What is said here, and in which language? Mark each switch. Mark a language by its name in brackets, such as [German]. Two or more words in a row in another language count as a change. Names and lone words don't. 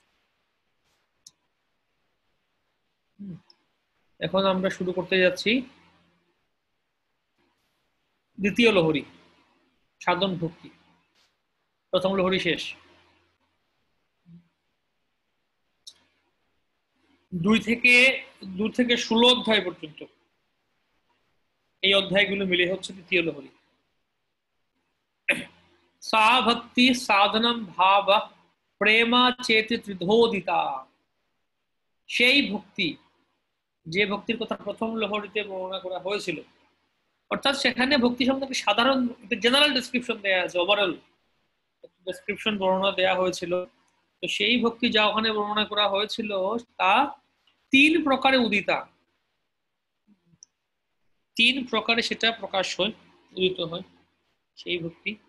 [Bangla] এখন আমরা শুরু করতে যাচ্ছি দ্বিতীয় লহরী সাধন ভক্তি। প্রথম লহরী শেষ, 2 থেকে 16 অধ্যায় পর্যন্ত এই অধ্যায়গুলো মিলে হচ্ছে দ্বিতীয় লহরী। [Sanskrit] सा भक्ति साधनम भाव प्रेमा चेति ত্রিধোদিতা, [Bangla] সেই ভক্তি যে ভক্তির কথা প্রথম লহরীতে বর্ণনা করা হয়েছিল, অর্থাৎ সেখানে ভক্তি সম্পর্কে সাধারণ [English] general description [Bangla] দেয়া আছে, [English] overall description [Bangla] বর্ণনা দেয়া হয়েছিল। তো সেই ভক্তি যা ওখানে বর্ণনা করা হয়েছিল তা 3 প্রকারে উদিতা, 3 প্রকারে সেটা প্রকাশ হয়, উদিত হয় সেই ভক্তি।